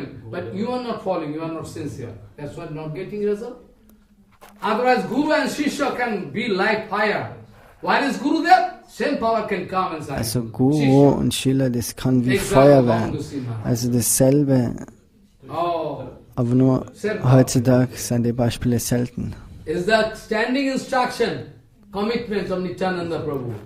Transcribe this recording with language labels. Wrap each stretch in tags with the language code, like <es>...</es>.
<en>but you are not following, you are not sincere. That's why not getting result. Otherwise, Guru and Shishya can be like fire. Why is Guru there? Same power can come inside.</en> <de>Also Guru und Shila, das kann wie Feuer werden. Also dasselbe. Aber nur heutzutage sind die Beispiele selten.</de> <en>Is that standing instruction, commitment of Nityananda Prabhu?</en>